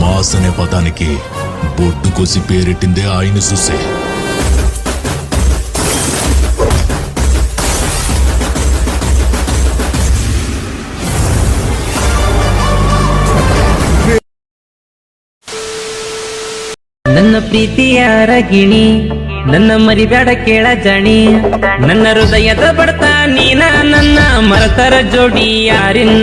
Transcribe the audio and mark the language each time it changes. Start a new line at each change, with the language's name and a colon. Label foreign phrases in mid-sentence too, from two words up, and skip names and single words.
Telugu: బాస్ అనే పదానికి బొడ్డు కోసి పేరెట్టిందే ఆయన చూసే.
Kannada: ನನ್ನ ಪ್ರೀತಿಯ ರಗಿಣಿ, ನನ್ನ ಮರಿಬೇಡ ಕೇಳ ಜಾಣಿ, ನನ್ನ ಹೃದಯದ ಬಡತ ನೀನ, ನನ್ನ ಮರತರ ಜೋಡಿ ಯಾರಿನ್ನ.